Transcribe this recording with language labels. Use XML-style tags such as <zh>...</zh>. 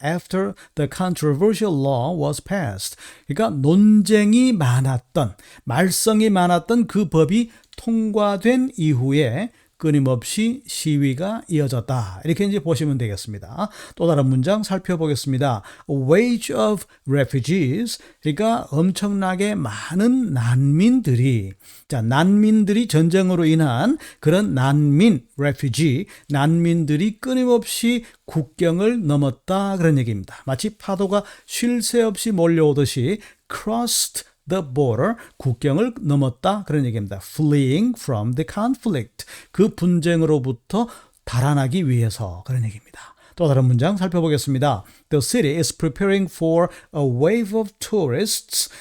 <en>After the controversial law was passed.</en> <ko>그러니까 논쟁이 많았던, 말썽이 많았던 그 법이 통과된 이후에 끊임없이 시위가 이어졌다. 이렇게 이제 보시면 되겠습니다. 또 다른 문장 살펴보겠습니다.</ko> <en>A wave of refugees.</en> <ko>그러니까 엄청나게 많은 난민들이 전쟁으로 인한 그런 refugee, 난민들이 끊임없이 국경을 넘었다. 그런 얘기입니다. 마치 파도가 쉴 새 없이 몰려오듯이</ko> <en>crossed the border,</en> <ko>국경을 넘었다 그런 얘기입니다.</ko> <en>Fleeing from the conflict,</en> <ko>그 분쟁으로부터 달아나기 위해서 그런 얘기입니다. 또 다른 문장 살펴보겠습니다.</ko> <en>The city is preparing for a wave of tourists.</en>